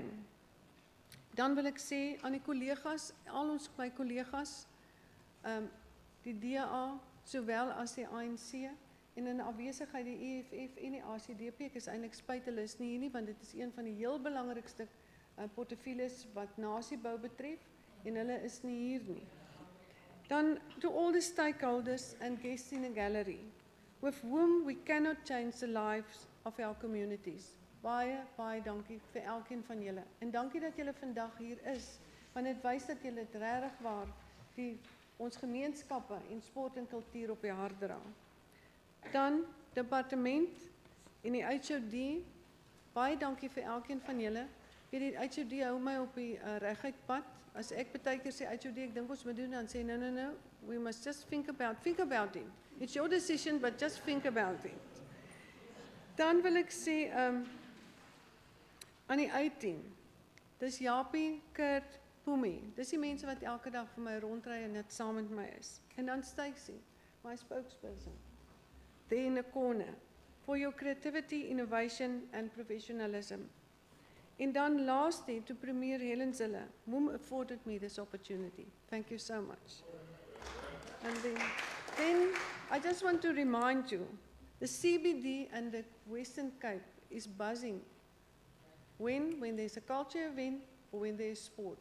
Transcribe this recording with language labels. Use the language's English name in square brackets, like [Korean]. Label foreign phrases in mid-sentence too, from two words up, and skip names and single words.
[Afrikaans] Dan wil ek sê aan die kollegas, al ons my kollegas, die DA sowel as die ANC en in afwesigheid die EFF en die ACDP. Ek is eintlik spyt hulle is nie hier nie want dit is een van die heel belangrikste portefeuilles wat nasiebou betref en hulle is nie hier nie. [English] Then to all the stakeholders and guests in the gallery, with whom we cannot change the lives of our communities, [Afrikaans] Baie, baie dankie vir elkeen van julle. En dankie dat julle vandag hier is, want dit wys dat julle dit regtig waar ons gemeenskappe en sport en kultuur op die hart dra. Dan departement en die HOD, baie dankie vir elkeen van julle. Die HOD hou my op die reguit pad. As ek baie keer sê HOD, ek dink ons moet doen, dan sê [English] no, we must just think about it. It's your decision, but just think about it. [Afrikaans] Dan wil ek sê aan die uitteam, dis Japie, Kurt, Pumi, dis die mense wat elke dag vir my rondry en net saam met my is. En dan [English] Stacey, my spokesperson, there in the corner, for your creativity, innovation and professionalism. And then lastly, to Premier Helen Zille, whom afforded me this opportunity. Thank you so much. And then I just want to remind you, the CBD and the Western Cape is buzzing when there's a culture event or when there's sport.